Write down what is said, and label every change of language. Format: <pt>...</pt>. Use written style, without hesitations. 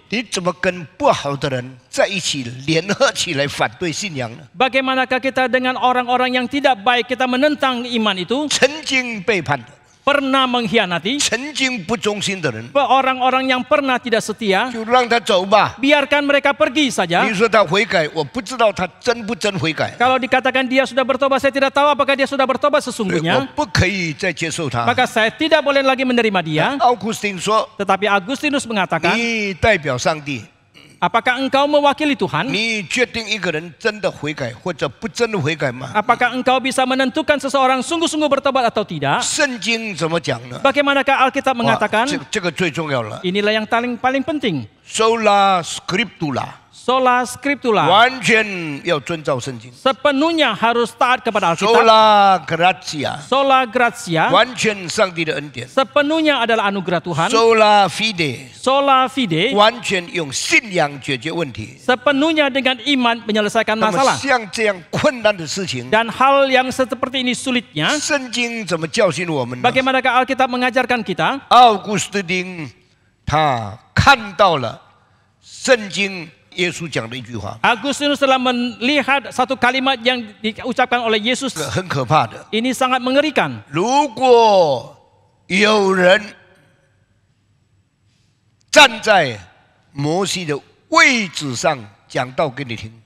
<zh>你怎么跟不好的人在一起联合起来反对信仰呢？</zh> <id>Bagaimanakah kita dengan orang-orang yang tidak baik kita menentang iman itu?</id> <zh>曾经背叛的。</zh> <id>Pernah mengkhianati,</id> <zh>曾经不忠心的人，</zh> <id>orang-orang yang pernah tidak setia,</id> <zh>就让他走吧。</zh> <id>biarkan mereka pergi saja.</id> <zh>你说他悔改，我不知道他真不真悔改。</zh> <id>Kalau dikatakan dia sudah bertobat, saya tidak tahu apakah dia sudah bertobat</id> <zh>我</zh> <id>sesungguhnya.</id> <zh>不可以再接受他。</zh> <id>Maka saya tidak boleh lagi menerima dia.</id> <zh>奥古斯丁说，</zh> <id>Tetapi Agustinus mengatakan,</id> <zh>你代表上帝，</zh> <id>apakah engkau mewakili Tuhan?</id> <zh>你确定一个人真的悔改或者不真的悔改吗？</zh> <id>Apakah engkau bisa menentukan seseorang sungguh-sungguh bertobat atau tidak?</id> <zh>圣经怎么讲呢？</zh> <id>Bagaimanakah Alkitab mengatakan?</id> <zh>这个最重要了。</zh> <id>Inilah yang paling penting.</id> <la>Sola scriptura， Sola scriptura.</la> <zh>完全要遵照圣经。</zh> <id>Sepenuhnya harus taat kepada Alkitab.</id> <la>Sola gratia， Sola gratia.</la> <zh>完全上帝的恩典。</zh> <id>Sepenuhnya adalah anugerah Tuhan.</id> <la>Sola fide， Sola fide.</la> <zh>完全用信仰解决问题。</zh> <id>Sepenuhnya dengan iman menyelesaikan</id> <zh>那么</zh> <id>masalah.</id> <zh>像这样困难的事情，</zh> <id>Dan hal yang seperti ini sulitnya,</id> <zh>圣经怎么教训我们呢？</zh> <id>bagaimanakah Alkitab mengajarkan kita?</id> <zh>奥古斯丁他看到了圣经耶稣讲的一句话，</zh> <id>Agustinus telah melihat satu kalimat yang diucapkan oleh Yesus.</id> <zh>很可怕的。</zh> <id>Ini sangat mengerikan.</id> <zh>如果有人站在摩西的位置上讲道给你听，</zh>